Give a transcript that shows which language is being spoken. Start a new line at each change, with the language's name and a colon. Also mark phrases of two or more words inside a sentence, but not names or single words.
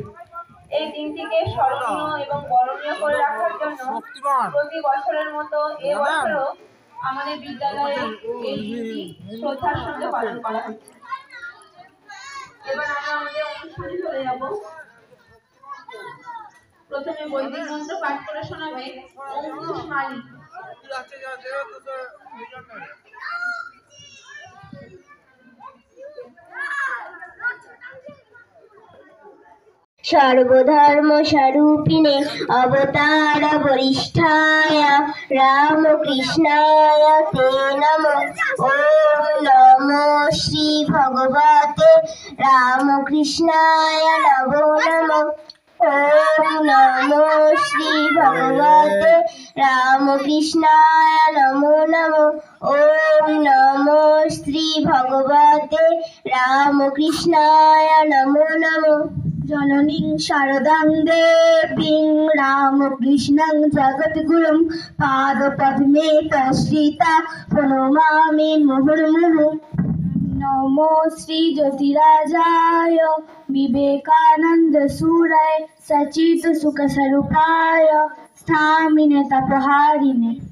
Bangla: এই দিনটিকে স্মরণীয় এবং বরণীয় করে রাখার জন্য প্রতি বছরের মতো এবছরও আমাদের বিদ্যালয়ে এই দিনটি শ্রদ্ধার সঙ্গে পালন করা হচ্ছে। এবার আমরা আমাদের অনুষ্ঠানে চলে যাব। প্রথমে বৈদিক মন্ত্র পাঠ করে শোনাবে অঙ্কুশ মালিক।
Sanskrit: सर्वधर्म स्वरूपिणे अवतार वरिष्ठाय रामकृष्णाय ते नमः। ओम नमो श्री भगवते रामकृष्णाय नमो नमः। ওম নমো শ্রী ভগবতে রামকৃষ্ণায় নমো নমো। ওম নমো শ্রী ভগবতে রামকৃষ্ণায় নমো নমো। জননীং শারদাং দেবীং রামকৃষ্ণং জগদ্গুরুং পাদপদ্মে তশ্রিতা প্রণমামি মুহুর্মুহু। নমো শ্রী জ্যোতিরাজায় বিবেকানন্দ সুরায় সচিত সুখ স্বরূপায় স্থামিনে তপহারিণে।